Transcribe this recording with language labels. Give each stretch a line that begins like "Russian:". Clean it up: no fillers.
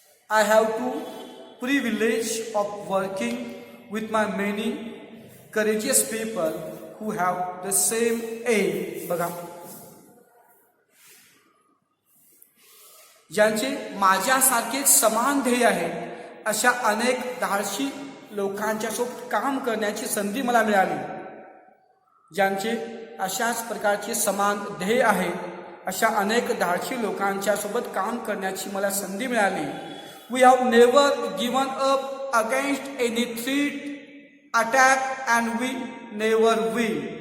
English: I have to privilege of working with my many courageous people who have the same aim.
Marathi: बघा ज्यांचे माझ्यासारखे समान ध्येय आहे अशा अनेक धाडसी लोकांच्या सोबत काम करण्याची संधी मला मिळाली. ज्यांचे अशाच प्रकारचे समान ध्येय आहे अशा अनेक धाडसी लोकांच्या सोबत काम करण्याची मला संधी मिळाली.
English: We have never given up against any threat, attack and we never will.